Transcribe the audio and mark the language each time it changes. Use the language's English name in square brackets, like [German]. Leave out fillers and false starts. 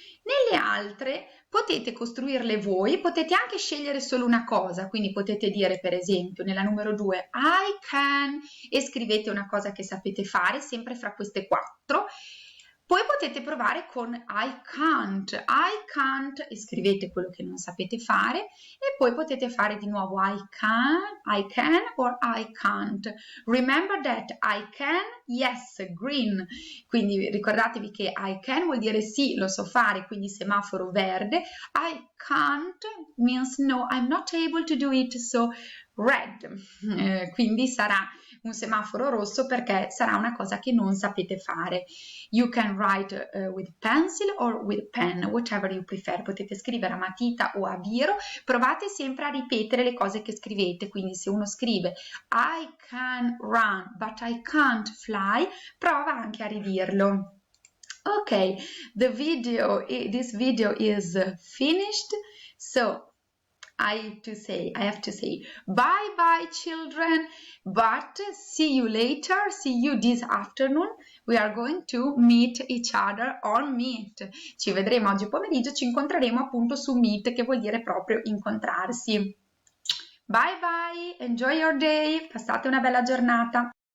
[Italian] Nelle altre potete costruirle voi, potete anche scegliere solo una cosa, quindi potete dire per esempio nella numero 2 I can e scrivete una cosa che sapete fare, sempre fra queste 4, Poi potete provare con I can't e scrivete quello che non sapete fare e poi potete fare di nuovo I can or I can't. [English] Remember that I can, yes, green. [Italian] Quindi ricordatevi che I can vuol dire sì, lo so fare, quindi semaforo verde. [English] I can't means no, I'm not able to do it, so red. [Italian] Quindi sarà un semaforo rosso perché sarà una cosa che non sapete fare. [English] You can write with pencil or with pen, whatever you prefer. [Italian] Potete scrivere a matita o a biro. Provate sempre a ripetere le cose che scrivete. Quindi se uno scrive [English] I can run but I can't fly, [Italian] prova anche a ridirlo. [English] Okay, this video is finished. So I have to say bye bye children, but see you later, see you this afternoon. We are going to meet each other on Meet. [Italian] Ci vedremo oggi pomeriggio, ci incontreremo appunto su Meet, che vuol dire proprio incontrarsi. [English] Bye bye, enjoy your day, [Italian] passate una bella giornata.